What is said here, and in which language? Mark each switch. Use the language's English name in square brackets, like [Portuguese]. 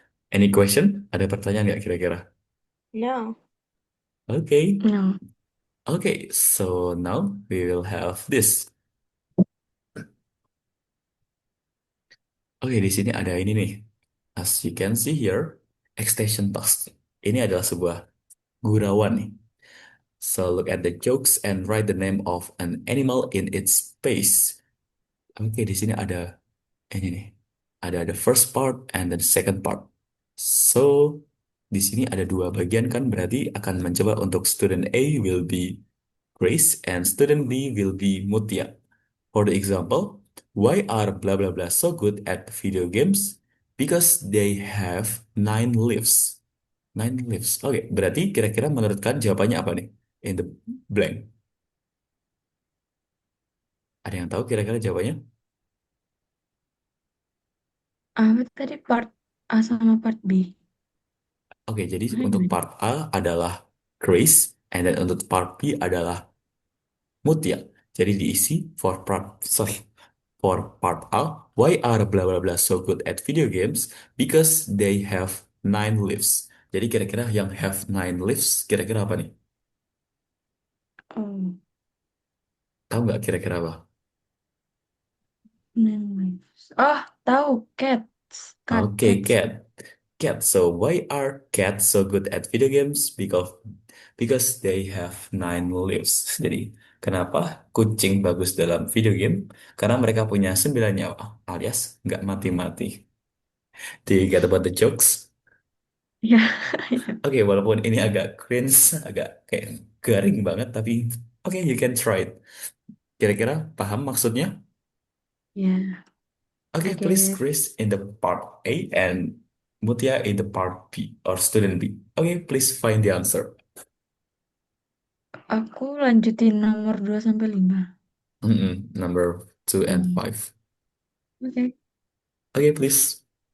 [English] Any question? [Indonesian] Ada pertanyaan nggak kira-kira? [English] No. Okay, No. okay. So now we will have this. [Indonesian] Oke, di sini ada ini nih. [English] As you can see here, extension task. [Indonesian] Ini adalah sebuah gurauan nih. [English] So look at the jokes and write the name of an animal in its space. [Indonesian] Oke, di sini ada ini nih. Ada [English] the first part and the second part. [Indonesian] So di sini ada dua bagian kan berarti akan mencoba untuk [English] student A will be Grace and student B will be Mutia. For the example, why are blah blah blah so good at video games? Because they have nine lives. Nine lives. [Indonesian] Oke, berarti kira-kira menurut kalian jawabannya apa nih? [English] In the blank. [Indonesian] Ada yang tahu kira-kira jawabannya? Apa tadi part A sama part B? Oke, jadi Mana untuk gimana? part A adalah Grace, [English] and then [Indonesian] untuk part B adalah Mutia. Jadi diisi [English] for part A, why are blah blah blah so good at video games? Because they have 9 lives. [Indonesian] Jadi kira-kira yang [English] have 9 lives, [Indonesian] kira-kira apa nih? Oh, Tahu nggak kira-kira apa? memories. Oh, tahu Oke, [English] cats. cat. Cat. So why are cats so good at video games? Because they have 9 lives. [Indonesian] Jadi kenapa kucing bagus dalam video game? Karena mereka punya 9 nyawa, alias nggak mati-mati. [English] Do you get about the jokes? [Indonesian] Ya, ya. Oke, walaupun ini agak cringe, agak kayak garing banget, tapi oke, [English] you can try it. [Indonesian] Kira-kira paham maksudnya? [English] Yeah, Okay, I please guess. Chris in the part A and Mutia in the part B or student B. Okay, please find the answer. [Indonesian] Aku lanjutin nomor 2 sampai 5. [English] Number 2 and 5. [Indonesian] Oke. [English] Okay, please.